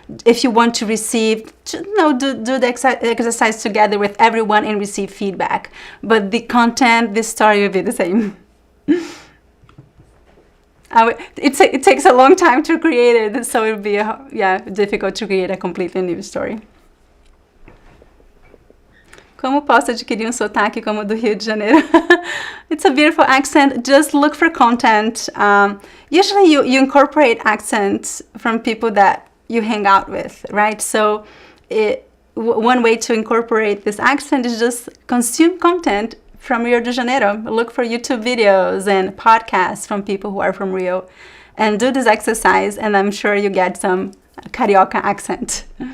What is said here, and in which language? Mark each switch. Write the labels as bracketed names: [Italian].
[English] If you want to receive, do the exercise together with everyone and receive feedback. But the content, this story will be the same. It takes a long time to create it, so it will be difficult to create a completely new story. [Portuguese] Como posso adquirir sotaque como do Rio de Janeiro? [English] It's a beautiful accent. Just look for content. Usually you incorporate accents from people that you hang out with, right? So one way to incorporate this accent is just consume content from Rio de Janeiro. Look for YouTube videos and podcasts from people who are from Rio and do this exercise, and I'm sure you get some carioca accent.